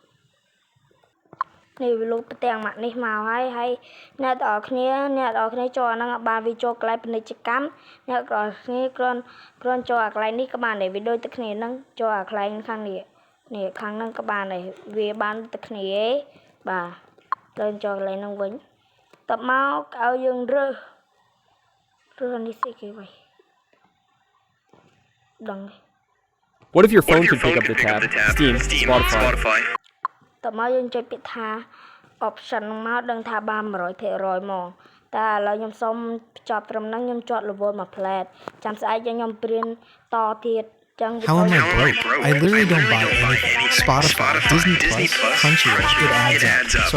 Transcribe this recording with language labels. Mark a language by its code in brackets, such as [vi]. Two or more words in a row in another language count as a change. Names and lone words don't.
[km] នេះវាលុបទាំងម៉ាក់នេះមកហើយអ្នកទាំងអស់គ្នាចូលអាហ្នឹងបានវាចូលកន្លែងពាណិជ្ជកម្មអ្នកទាំងអស់គ្នាគ្រាន់ចូលអាកន្លែងនេះក៏បានដែរវាដូចតែគ្នាហ្នឹងចូលអាកន្លែងខាងនេះខាងហ្នឹងក៏បានដែរវាបានតែគ្នាឯងបាទលើចូលកន្លែងហ្នឹងវិញតបមកឲ្យយើងរើសនេះស្អីគេវិញដឹង [en] What if your phone could pick up the tab? Steam, Spotify. [km] តមកយើងចុចពាក្យថា option ហ្នឹងមកដឹងថាបាន 100% មកតែឥឡូវខ្ញុំសុំបញ្ចប់ត្រឹមហ្នឹងខ្ញុំចត់ level មួយ plate ចាំស្អែកខ្ញុំព្រៀនតទៀតចឹង [en] How am I broke? I literally don't buy anything. Spotify, Disney Plus, Crunchyroll, it adds up. So